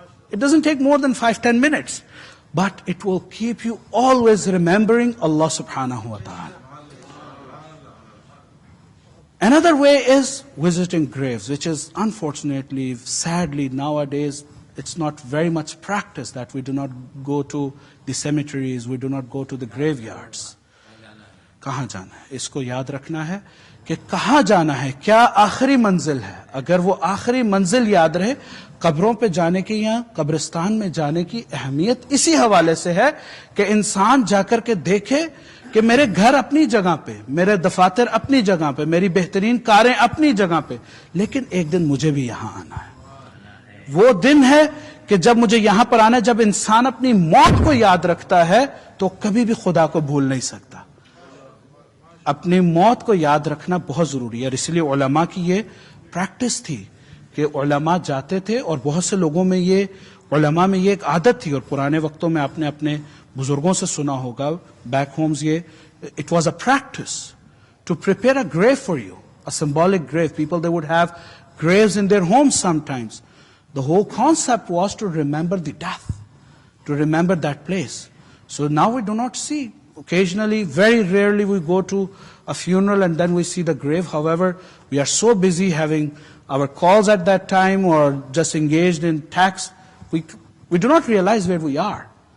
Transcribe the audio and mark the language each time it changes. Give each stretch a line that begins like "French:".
English: It doesn't take more than 5-10 minutes, but it will keep you always remembering Allah subhanahu wa ta'ala. Another way is visiting graves, which is unfortunately, sadly, nowadays, it's not very much practiced that we do not go to the cemeteries, we do not go to the graveyards.
Hindi: कहाँ जाना है? इसको याद रखना है कि कहाँ जाना है, क्या आखिरी मंजिल है. अगर वो आखिरी मंजिल याद रहे, कब्रों पे जाने की या कब्रिस्तान में जाने की अहमियत इसी हवाले से है कि इंसान जाकर के देखे कि मेरे घर अपनी जगह पे, मेरे दफातर अपनी जगह पे, मेरी बेहतरीन कारें अपनी जगह पे, लेकिन एक दिन मुझे भी यहां आना है. वो दिन है कि जब मुझे यहां पर आना है, जब इंसान अपनी मौत को याद रखता है तो कभी भी खुदा को भूल नहीं सकता. अपनी मौत को याद रखना बहुत जरूरी है. और इसलिए उलमा की ये प्रैक्टिस थी कि उलमा जाते थे, और बहुत से लोगों में ये, उलमा में ये एक आदत थी, और पुराने वक्तों में आपने अपने बुजुर्गों से सुना होगा,
English: back homes,
Hindi: ये
English: It was a practice to prepare a grave for you, a symbolic grave. People they would have graves in their homes sometimes. The whole concept was to remember the death, to remember that place. So now we do not see. Occasionally, very rarely we go to a funeral and then we see the grave. However, we are so busy having our calls at that time or just engaged in tasks, we do not realize where we are.